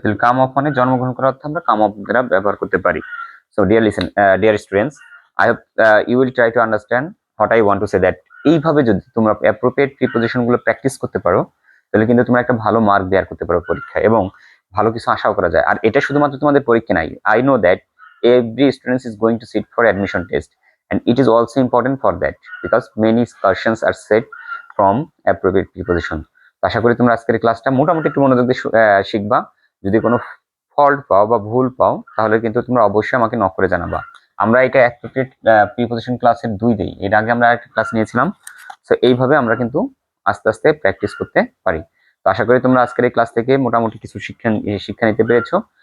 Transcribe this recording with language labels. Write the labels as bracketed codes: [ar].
[bn] তাহলে কাম অফ মানে জন্মগ্রহণ করার অর্থে আমরা কাম অফ দ্বারা ব্যবহার করতে পারি। [en] so dear students, I hope you will try to understand what I want to say, [bn] that এইভাবে যদি তোমরা অ্যাপ্রোপ্রিয়েট প্রিপোজিশন গুলো প্র্যাকটিস করতে পারো তাহলে কিন্তু তোমরা একটা ভালো মার্ক বেয়ার করতে পারো পরীক্ষায়, এবং ভালো কিছু আশাও করা যায়। আর এটা শুধুমাত্র তোমাদের পরীক্ষা নাই, [en] I know that every student is going to sit for admission test, and it is also important for that because many questions are set from appropriate preposition. [bn] তো আশা করি তোমরা আজকের ক্লাসটা মোটামুটি একটু মনোযোগ দিয়ে শিখবা। যদি কোনো ফল্ট পাও বা ভুল পাও তাহলে কিন্তু তোমরা অবশ্যই আমাকে নক করে জানাবা। আমরা এটা অ্যাপ্রোপ্রিয়েট প্রিপোজিশন ক্লাসের 2 দেই, এর আগে আমরা একটা ক্লাস নিয়েছিলাম। সো এইভাবে আমরা কিন্তু আস্তে আস্তে প্র্যাকটিস করতে পারি। তো আশা করি তোমরা আজকের এই ক্লাস থেকে মোটামুটি কিছু শিক্ষা নিতে পেরেছো।